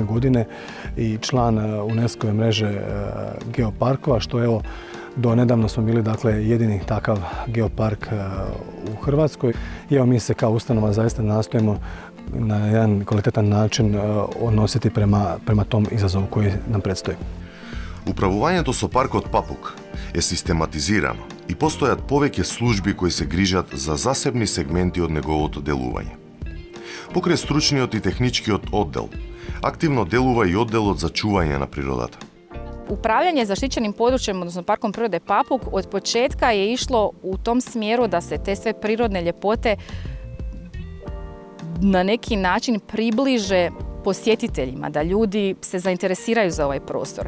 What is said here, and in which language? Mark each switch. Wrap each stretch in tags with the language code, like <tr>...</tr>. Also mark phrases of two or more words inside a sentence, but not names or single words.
<hr>godine i član UNESCO-ve mreže geoparkova, što evo do nedavno smo bili dakle jedini takav geopark u Hrvatskoj. I evo mi se kao ustanova zaista nastojimo na jedan kvalitetan način odnositi prema tom izazovu koji nam predstoji.</hr> <mk>Управувањето со паркот Папук е систематизирано и постојат повеќе служби кои се грижат за засебни сегменти од неговото делување. Покрај стручниот и техничкиот оддел, активно делува и одделот за чување на природата.</mk> <hr>Upravljanje zaštićenim područjem, odnosno Parkom prirode Papuk, od početka je išlo u tom smjeru da se te sve prirodne ljepote na neki način približe posjetiteljima, da ljudi se zainteresiraju za ovaj prostor.</hr>